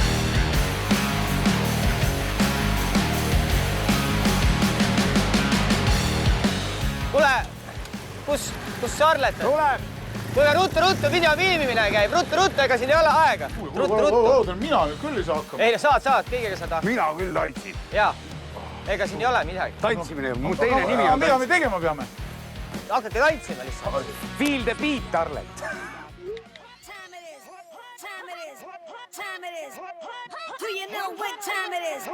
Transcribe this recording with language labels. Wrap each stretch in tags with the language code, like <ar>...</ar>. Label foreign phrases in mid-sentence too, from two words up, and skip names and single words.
<et>Kule, kus Charlotte? Tuleb! Kuule, ruttu, video viimimine käib, ruttu, ega siin ei ole aega. Ruttu. Mina küll ei saa hakkama. Ei, saad, kõigega saad hakkama. Mina küll tantsin. Jaa, ega siin ei ole midagi. Tantsimine, mu teine nimi on... Mida me tegema peame? Hakkate tantsima lihtsalt.</et> <en>Feel the beat, Arlet. Do you know what time it is?</en>